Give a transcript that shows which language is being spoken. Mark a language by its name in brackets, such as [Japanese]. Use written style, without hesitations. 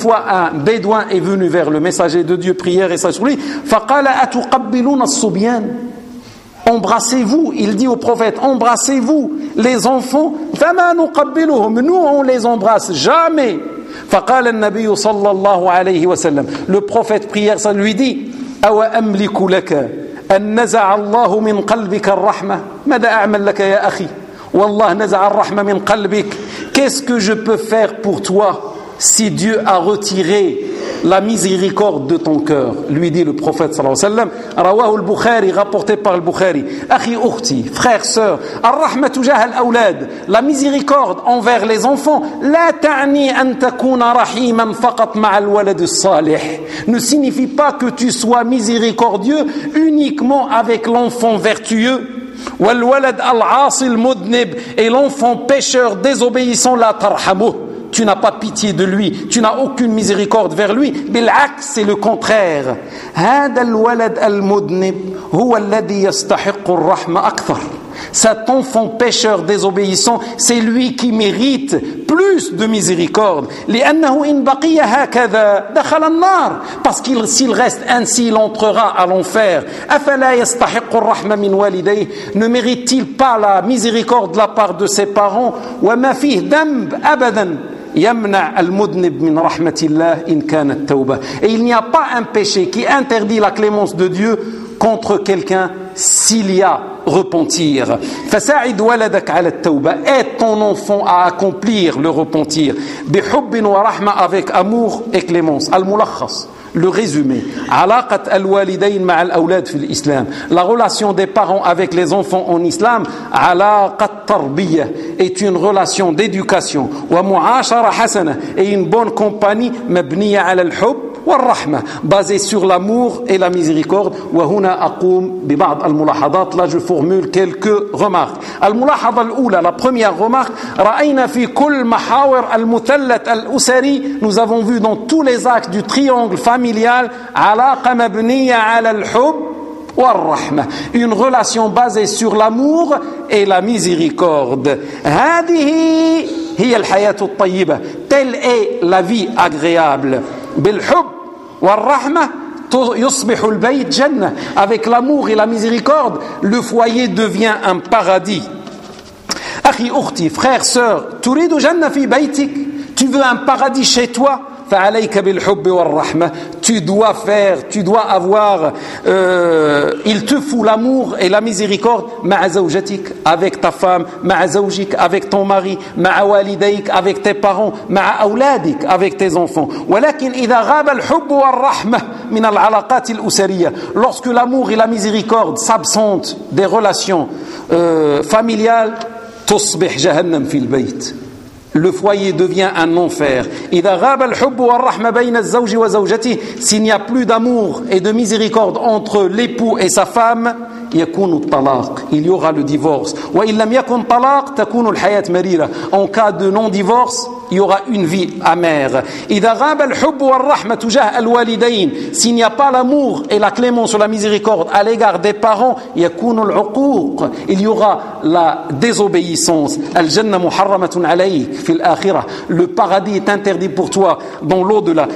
[French] Une fois un bédouin est venu vers le messager de Dieu, prière et salat sur lui, [Arabic] fa qala atuqabbiluna as-subyan. [French] Embrassez-vous, il dit au prophète, embrassez-vous les enfants. [Arabic] Fa ma nuqabbiluhum, [French] nous on les embrasse jamais. [Arabic] Fa qala an-nabi sallallahu alayhi wa sallam. [French] Le prophète prière ça lui dit, [Arabic] أو أملك لك أن نزع الله من قلبك الرحمة ماذا أعمل لك يا أخي والله نزع الرحمة من قلبك. [French] Qu'est-ce que je peux faire pour toi si Dieu a retiré la miséricorde de ton cœur, lui dit le prophète [Arabic] sallallahu alayhi wa sallam. رواه البخاري, [French] rapporté par le Bukhari. [Arabic] أخي أختي, [French] frère, sœur, [Arabic] الرحمة تجاه الأولاد, [French] la miséricorde envers les enfants, [Arabic] لا تعني أن تكون رحيما فقط مع الولد الصالح, [French] ne signifie pas que tu sois miséricordieux uniquement avec l'enfant vertueux. [Arabic] والولد العاصي المذنب, [French] et l'enfant pécheur désobéissant, [Arabic] لا ترحمه, [French] tu n'as pas pitié de lui, tu n'as aucune miséricorde vers lui. [Arabic] بالعكس, [French] c'est le contraire. [Arabic] هذا الولد المذنب هو الذي يستحق الرحمة أكثر. [French] Cet enfant pécheur désobéissant, c'est lui qui mérite plus de miséricorde. [Arabic] لأنه إن بقي هكذا دخل النار. [French] Parce qu'il, s'il reste ainsi, il entrera à l'enfer. [Arabic] أفلا يستحق الرحمة من والديه, [French] ne mérite-t-il pas la miséricorde de la part de ses parents. [Arabic] وما فيه ذنب أبدا يمنع المذنب من رحمة الله إن كانت توبة. [French] Et il n'y a pas un péché qui interdit la clémence de Dieu contre quelqu'un s'il y a repentir. [Arabic] فساعد ولدك على التوبة, [French] aide ton enfant à accomplir le repentir. [Arabic] بحب ورحمة, [French] avec amour et clémence. [Arabic] الملخص, [French] le résumé. [Arabic] علاقة الوالدين مع الأولاد في الإسلام, [French] la relation des parents avec les enfants en islam, [Arabic] علاقة تربية, [French] est une relation d'éducation. [Arabic] ومعاشرة حسنة, [French] et une bonne compagnie, [Arabic] مبنية على الحب والرحمة, [French] basée sur l'amour et la miséricorde. [Arabic] وهنا أقوم ببعض الملاحظات, [French] là je formule quelques remarques. [Arabic] الملاحظة الأولى, [French] la première remarque, [Arabic] رأينا في كل محاور المثلث الأسري, [French] nous avons vu dans tous les axes du triangle familial, [Arabic] علاقة مبنية على الحب والرحمة, [French] une relation basée sur l'amour et la miséricorde. [Arabic] هذه هي الحياة الطيبة. [French] Telle est la vie agréable. [Arabic] بالحب والرحمة يصبح البيت جنة. [French] Avec l'amour et la miséricorde, le foyer devient un paradis. [Arabic] أخي أختي, [French] frère, sœur, [Arabic] تريد جنة في بيتك؟ [French] Tu veux un paradis chez toi? [Arabic] فعليك بالحب والرحمة. [French] Tu dois avoir il te faut l'amour et la miséricorde [Arabic] مع زوجتك, [French] avec ta femme, [Arabic] مع زوجك, [French] avec ton mari, [Arabic] مع والديك, [French] avec tes parents, [Arabic] مع أولادك, [French] avec tes enfants. [Arabic] ولكن إذا غاب الحب والرحمة من العلاقات الأسرية, [French] lorsque l'amour et la miséricorde s'absentent des relations familiales, [Arabic] تصبح جهنم في البيت. [French] Le foyer devient un enfer. [Arabic] إذا غاب الحب والرحمة بين الزوج وزوجته, [French] s'il n'y a plus d'amour et de miséricorde entre l'époux et sa femme, [Arabic] يكون الطلاق, [French] il y aura le divorce. [Arabic] وإن لم يكن طلاق تكون الحياة مريرة. [French] En cas de non-divorce, il y aura une vie amère. [Arabic] إذا غاب الحب والرحمة تجاه الوالدين, [French] s'il n'y a pas l'amour et la clémence ou la miséricorde à l'égard des parents, [Arabic] يكون العقوق, [French] il y aura la désobéissance. [Arabic] الجنة محرمة عليك في الآخرة, [French] le paradis est interdit pour toi dans l'au-delà.